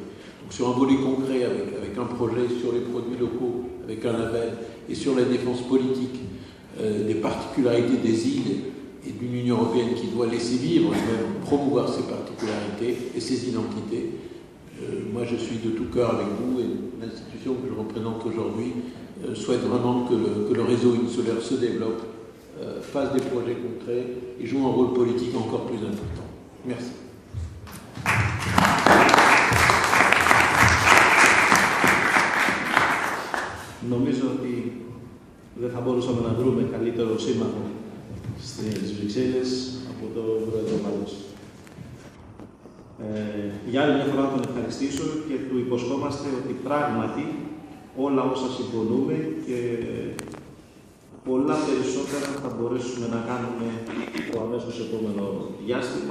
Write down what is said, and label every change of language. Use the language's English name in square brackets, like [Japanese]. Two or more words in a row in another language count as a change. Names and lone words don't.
[French] Donc sur un volet concret, avec un projet sur les produits locaux, avec un label, et sur la défense politique des particularités des îles et d'une Union européenne qui doit laisser vivre et même promouvoir ces particularités et ces identités. Moi, je suis de tout cœur avec vous et l'institution que je représente aujourd'hui souhaite vraiment que le réseau insulaire se développe, fasse des projets concrets et joue un rôle politique encore plus important. Merci. [Greek] Νομίζω ότι δεν θα μπορούσαμε να βρούμε καλύτερο σύμμαχο στις Βρυξέλλες από το Πρόεδρο Μάλλος. Για άλλη μια φορά να τον ευχαριστήσω και του υποσχόμαστε ότι πράγματι όλα όσα συμφωνούμε και πολλά περισσότερα θα μπορέσουμε να κάνουμε το αμέσως επόμενο διάστημα.